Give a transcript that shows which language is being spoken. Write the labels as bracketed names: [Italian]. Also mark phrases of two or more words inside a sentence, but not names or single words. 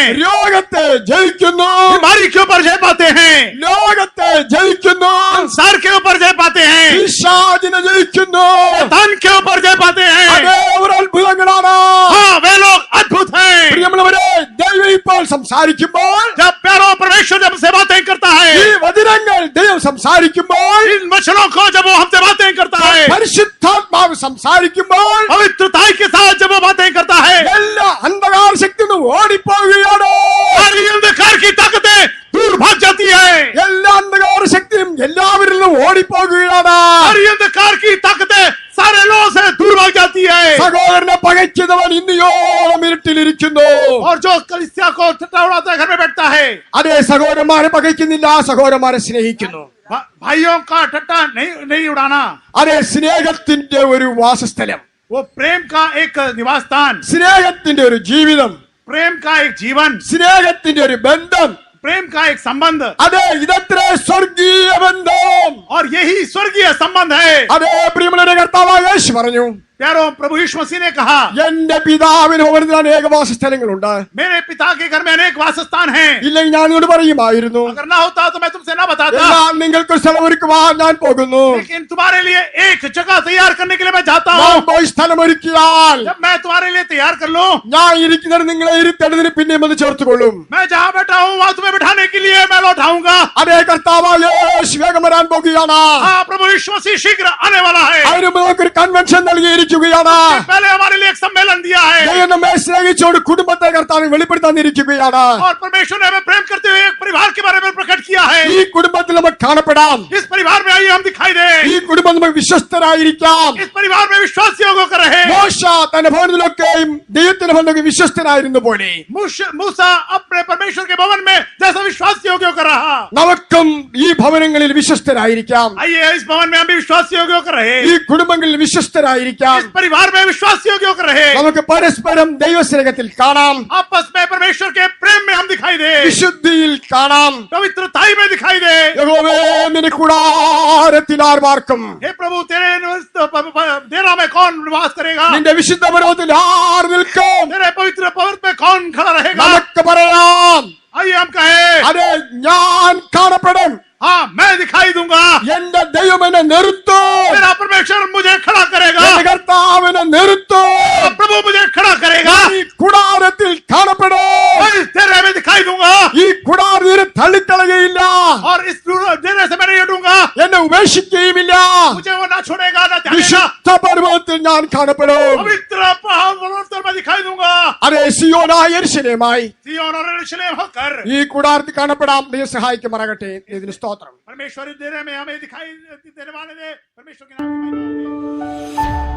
[Malayalam] രോഗത്തെ ജയിക്കുന്നു, [Hindi] बीमारी के ऊपर जय पाते हैं, [Malayalam] ലോകത്തെ ജയിക്കുന്നു, [Hindi] संसार के ऊपर जय पाते हैं, [Malayalam] പിശാചിനെ ജയിക്കുന്നു. [Hindi] शैतान के ऊपर जय पाते हैं. [Malayalam] അതേ, അവർ അത്ഭുതങ്ങളാണ്. [Hindi] हाँ, वे लोग अद्भुत हैं. [Malayalam] പ്രിയമുള്ളവരെ, ദൈവം ഇപ്പോൾ സംസാരിക്കുമ്പോൾ, [Hindi] जब प्यारो परमेश्वर जब से बातें करता [Malayalam] ഈ [Hindi] है, [Malayalam] വചനങ്ങൾ ദൈവം സംസാരിക്കുമ്പോൾ, [Hindi] इन वचनों को जब वो हमसे बातें करता है, [Malayalam] പരിശുദ്ധാത്മാവ് സംസാരിക്കുമ്പോൾ, [Hindi] पवित्रताई के साथ जब वो बातें करता है, [Malayalam] എല്ലാ അന്ധകാര ശക്തി ഓടിപ്പോവുകയാണ്. [Hindi] सारी अंधकार की ताकतें दूर भाग जाती है. [Malayalam] എല്ലാ അന്ധകാര ശക്തിയും എല്ലാവരിൽ നിന്നും ഓടിപ്പോകുകയാണ്. [Hindi] सारी अंधकार की ताकतें सारे लोगों से दूर भाग जाती है. [Malayalam] സഹോദരനെ പകയ്ക്കുന്നവൻ ഇന്നിയോളം ഇരുട്ടിലിരിക്കുന്നു. [Hindi] और जो कलीसिया को ठट्ठा उड़ाता है घर में बैठता है, [Malayalam] അതേ, സഹോദരന്മാരെ പകയ്ക്കുന്നില്ല, സഹോദരന്മാരെ സ്നേഹിക്കുന്നു. [Hindi] भाइयों का ठट्ठा नहीं उड़ाना. [Malayalam] അതേ, സ്നേഹത്തിന്റെ ഒരു വാസസ്ഥലം, [Hindi] वो प्रेम का एक निवास स्थान, [Malayalam] സ്നേഹത്തിന്റെ ഒരു ജീവിതം, [Hindi] प्रेम का एक जीवन, [Malayalam] സ്നേഹത്തിന്റെ ഒരു ബന്ധം. [Hindi] प्रेम का एक संबंध. [Malayalam] അതെ, ഇതത്ര സ്വർഗീയ ബന്ധം. [Hindi] और यही स्वर्गीय संबंध है. [Malayalam] അതേ, പ്രിയമുള്ളവരെ, കർത്താവായ യേശു പറഞ്ഞു, [Hindi] प्यारो प्रभु यीशु मसीह ने कहा, [Malayalam] എന്റെ പിതാവിന് ഭവനത്തിൽ അനേക വാസസ്ഥലങ്ങളുണ്ട്. [Hindi] मेरे पिता के घर में अनेक वासस्थान हैं. [Malayalam] ഇല്ലെങ്കിൽ ഞാൻ നിന്നോട് പറയുമായിരുന്നു. [Hindi] अगर ना होता तो मैं तुमसे ना बताता. [Malayalam] എന്നാൽ നിങ്ങൾക്ക് സ്ഥലം ഒരുക്കുവാൻ ഞാൻ പോകുന്നു. [Hindi] लेकिन तुम्हारे लिए एक जगह तैयार करने के लिए मैं जाता [Malayalam] ഞാൻ [Hindi] हूँ. [Malayalam] പോയി സ്ഥലം ഒരുക്കിയാൽ [Hindi] जब मैं तुम्हारे लिए तैयार कर लूं, [Malayalam] ഞാൻ ഇരിക്കുന്നത് നിങ്ങളെ ഇരുത്തേണ്ടതിന് പിന്നെയും ഒന്ന് ചേർത്തുകൊള്ളും. [Hindi] मैं जहाँ बैठा हूँ वहाँ तुम्हें बैठाने के लिए मैं लौटाऊंगा. [Malayalam] അതേ, കർത്താവായ യേശു വേഗം വരാൻ പോകുകയാണ്. [Hindi] हाँ, प्रभु यीशु मसीह शीघ्र आने वाला है. [Malayalam] അതിന് നമുക്കൊരു കൺവെൻഷൻ നൽകിയിരിക്കുന്നു. തന്നിരിക്കുകയാണ്. [Hindi] पहले हमारे लिए एक सम्मेलन दिया है [Malayalam] ദൈവം നമ്മെ സ്നേഹിച്ചോട് കുടുംബത്തെ കർത്താവ് വെളിപ്പെടുത്താനിരിക്കുകയാണ്. [Hindi] और परमेश्वर ने हमें प्रेम करते हुए एक परिवार के बारे में प्रकट किया है. [Malayalam] ഈ കുടുംബത്തിൽ നമുക്ക് കാണപ്പെടാം. [Hindi] इस परिवार में आइए हम दिखाई दे. [Malayalam] ഈ കുടുംബം നമുക്ക് വിശ്വസ്തരായിരിക്കാം. [Hindi] इस परिवार में विश्वासियों को कर रहे. [Malayalam] മോശ തന്റെ ഭവനത്തിലൊക്കെയും ദൈവത്തിന്റെ ഭവനത്തിലൊക്കെ വിശ്വസ്തനായിരുന്നു പോലെ [Hindi] मूसा अपने परमेश्वर के भवन में जैसा विश्वासियों को कर रहा. [Malayalam] നമുക്കും ഈ ഭവനങ്ങളിൽ വിശ്വസ്തരായിരിക്കാം. [Hindi] आइए इस भवन में हम भी विश्वासियों को कर रहे. [Malayalam] ഈ കുടുംബങ്ങളിൽ വിശ്വസ്തരായിരിക്കാം. [Hindi] इस परिवार में विश्वासियों को कर रहे. [Malayalam] നമുക്ക് പരസ്പരം ദൈവസ്നേഹത്തിൽ കാണാം. [Hindi] आपस में परमेश्वर के प्रेम में हम दिखाई दे. [Malayalam] വിശുദ്ധിയിൽ കാണാം. [Hindi] पवित्रताई में दिखाई दे. [Malayalam] യഹോവേ നിന്റെ കൂടാരത്തിൽ ആർ പാർക്കും? [Hindi] हे प्रभु तेरे डेरा में कौन निवास करेगा? [Malayalam] നിന്റെ വിശുദ്ധ പർവ്വതത്തിൽ ആർ നിൽക്കും? [Hindi] तेरे पवित्र पर्वत में कौन खड़ा रहेगा? [Malayalam] നമുക്ക് പറയാം, [Hindi] आइए हम कहें, [Malayalam] അതെ ഞാൻ കാണപ്പെടും. [Hindi] हाँ मैं दिखाई दूंगा. [Malayalam] എന്റെ ദൈവം എന്നെ നിർത്തും. [Hindi] मेरा परमेश्वर मुझे खड़ा करेगा. [Malayalam] എന്റെ കർത്താവ് എന്നെ നിർത്തും. [Hindi] प्रभु मुझे खड़ा करेगा. [Malayalam] ഈ കൂടാരത്തിൽ കാണപ്പെടും. [Hindi] मैं इस डेरे में दिखाई दूंगा [Malayalam] ഈ കൂടാരത്തിൽ തള്ളിക്കളയുകയില്ല. [Hindi] और इस डेरे से मैं नहीं हटूंगा. [Malayalam] എന്നെ ഉപേക്ഷിക്കുകയുമില്ല. [Hindi] मुझे वो ना छोड़ेगा ना त्यागेगा. [Malayalam] വിശുദ്ധ പർവ്വതത്തിൽ ഞാൻ കാണപ്പെടും. [Hindi] पवित्र पर्वत में दिखाई दूंगा. [Malayalam] അതെ സിയോനായ യെരൂശലേമായി [Hindi] सिय्योन और यरूशलेम होकर [Malayalam] ഈ കൂടാരത്തിൽ കാണപ്പെടാം. ദൈവം സഹായിക്കുമാറാകട്ടെ. ഇതിന് സ്തോത്രം. [Hindi] परमेश्वर इस डेरे में हमें दिखाई देने वाले दे. परमेश्वर के नाम में